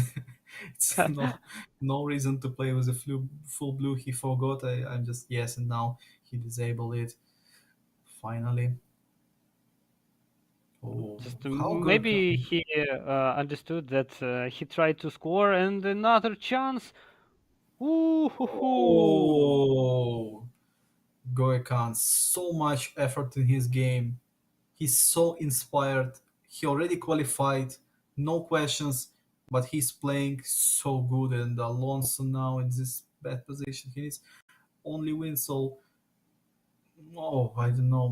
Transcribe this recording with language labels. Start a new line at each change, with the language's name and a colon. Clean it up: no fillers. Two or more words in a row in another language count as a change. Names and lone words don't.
English: It's no reason to play with a full blue. He forgot. I'm just yes, and now he disabled it. Finally. Oh, just how good! maybe he understood that he tried to score and another chance. Ooh, hoo, hoo. Oh, Goekan, so much effort in his game. He's so inspired. He already qualified, no questions, but he's playing so good. And Alonso now in this bad position, he needs only win. So, oh, I don't know.